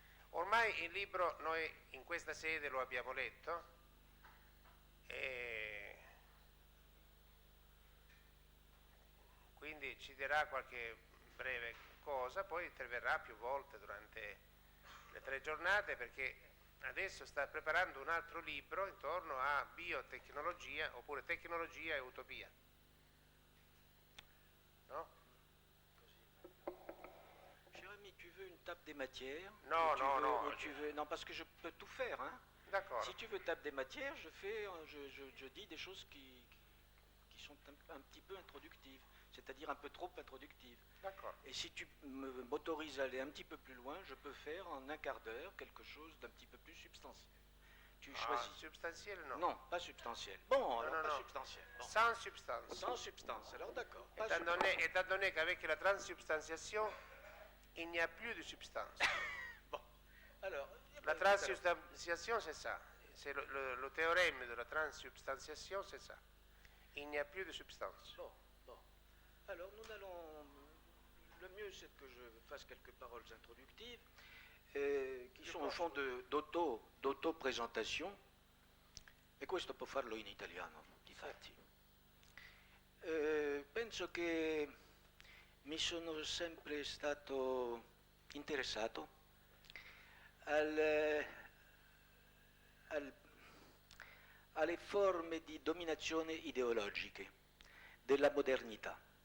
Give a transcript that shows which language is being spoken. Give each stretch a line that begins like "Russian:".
Italian: Ormai il libro noi in questa sede lo abbiamo letto e quindi ci dirà qualche breve cosa, poi interverrà più volte durante le 3 giornate, perché adesso sta preparando un altro libro intorno a biotecnologia oppure tecnologia e utopia. No?
French: Jérémy, tu veux une table des matières? Non, non, non. Non, parce que je peux tout faire. Hein? D'accord. Si tu veux table des matières, je dis des choses qui sont un petit peu introductives, c'est-à-dire un peu trop introductives. D'accord. Et si tu m'autorises à aller un petit peu plus loin, je peux faire en un quart d'heure quelque chose d'un petit peu plus substantiel. Tu choisis. Substantiel, non? Non, pas substantiel. Bon, alors non, pas non. substantiel. Bon. Sans substance. Sans substance, alors d'accord. Étant donné qu'avec la transsubstantiation, il n'y a plus de substance. Bon, alors. La transsubstantiation, c'est ça. C'est le théorème de la transsubstantiation, c'est ça. Il n'y a plus de substance. Bon. Alors nous allons. Le mieux, c'est que je fasse quelques paroles introductives.
Italian: Che sono un fond d'auto-presentazione, e questo può farlo in italiano, difatti. Penso che mi sono sempre stato interessato alle forme di dominazione ideologiche della modernità,